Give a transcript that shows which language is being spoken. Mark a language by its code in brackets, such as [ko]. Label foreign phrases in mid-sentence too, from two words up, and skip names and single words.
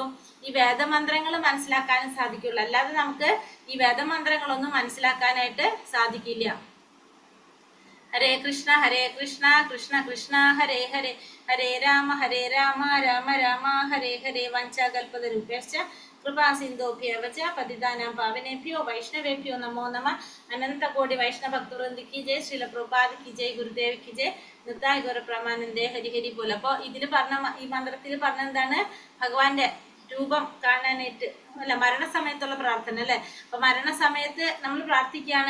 [ml] ഈ വേദമന്ത്രങ്ങൾ മനസ്സിലാക്കാനും സാധിക്കുള്ളൂ. അല്ലാതെ നമുക്ക് ഈ വേദമന്ത്രങ്ങളൊന്നും മനസ്സിലാക്കാനായിട്ട് സാധിക്കില്ല. [sa] ഹരേ കൃഷ്ണ കൃഷ്ണ കൃഷ്ണ ഹരേ ഹരേ, ഹരേ രാമ രാമ രാമ ഹരേ ഹരേ. വഞ്ചാകൽപതരുഭ്യശ്ച കൃപാസിന്ധോഭ്യവച പതിതാനാം പാവനേഭ്യോ വൈഷ്ണവേഭ്യോ നമോ നമഃ. [hi] अनन्तकोटि वैष्णवभक्तवृन्द की जय, श्रील प्रभुपाद की जय, गुरुदेव की जय, नित्ताय गौर प्रमानन्दे हरि हरि बोल. [ml] അപ്പൊ ഇതില് ഈ മന്ത്രത്തിൽ പറഞ്ഞ എന്താണ്? ഭഗവാന്റെ രൂപം കാണാനായിട്ട്, അല്ല, മരണസമയത്തുള്ള പ്രാർത്ഥന അല്ലെ. അപ്പൊ മരണസമയത്ത് നമ്മൾ പ്രാർത്ഥിക്കുകയാണ്.